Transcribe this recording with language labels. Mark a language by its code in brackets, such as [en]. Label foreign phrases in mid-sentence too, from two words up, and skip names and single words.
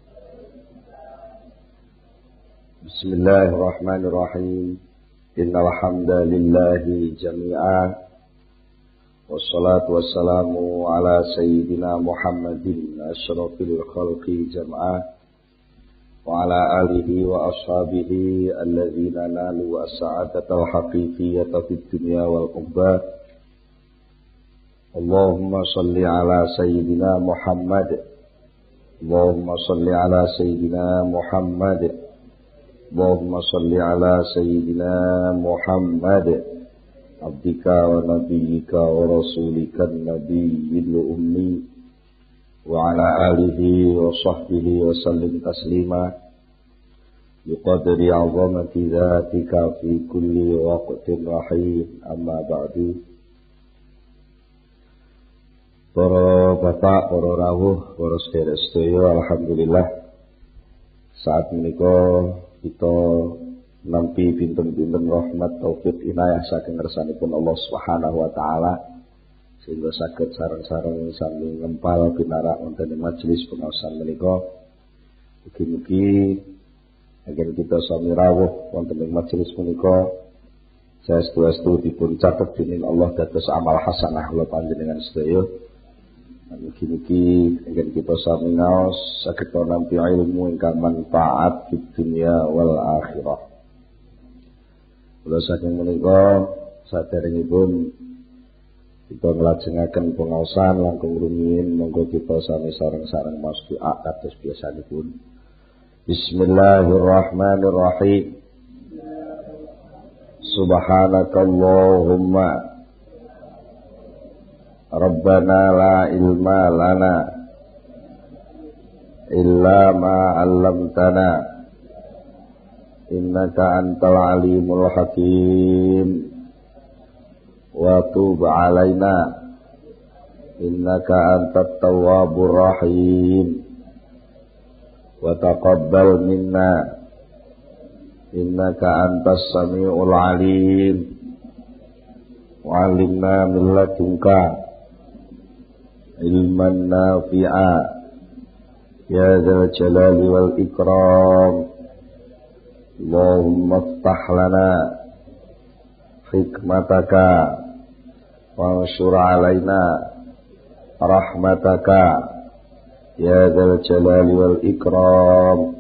[ar] بسم الله الرحمن الرحيم. إن الحمد لله جميعا. والصلاة والسلام على سيدنا محمد أشرف الخلق جمعا. وعلى آله وأصحابه الذين نالوا السعادة الحقيقية في الدنيا والأخرى. اللهم صل على سيدنا محمد. اللهم صل على سيدنا محمد. اللهم صل على سيدنا محمد. عبدك ونبيك ورسولك النبي الأمي. وعلى آله وصحبه وسلم تسليما. بقدر عظمة ذاتك في كل وقت رحيم. أما بعد. [jv] Para bapak, para rawuh, para sedherek-sedherek, alhamdulillah saat menika kita nampi pinten-pinten rahmat taufik inayah saking ngersanipun [ar] الله سبحانه وتعالى [jv] sehingga saged sareng-sareng sami ngempal pinarak wonten ing majelis pengaosan menika. Mugi-mugi agen kita sami rawuh wonten ing majelis menika saestu-estu dipun catet dening Allah dados amal hasanah kula panjenengan sedaya. Mugi-mugi agen kita sami ngaos saged nampi ilmu ingkang manfaat di [ar] الدنيا والآخرة. [jv] Kula saking menika saderengipun kita nglajengaken pengaosan langkung rumiyin monggo kita sami sareng-sareng maos doa kados biasanipun. [ar] بسم الله الرحمن الرحيم. سبحانك اللهم ربنا لا علم لنا إلا ما علمتنا إنك أنت العليم الحكيم. وتب علينا إنك أنت التواب الرحيم. وتقبل منا إنك أنت السميع العليم. وعلمنا من لدنك علما نافعا يا ذا الجلال والإكرام. اللهم افتح لنا حكمتك وانشر علينا رحمتك يا ذا الجلال والإكرام.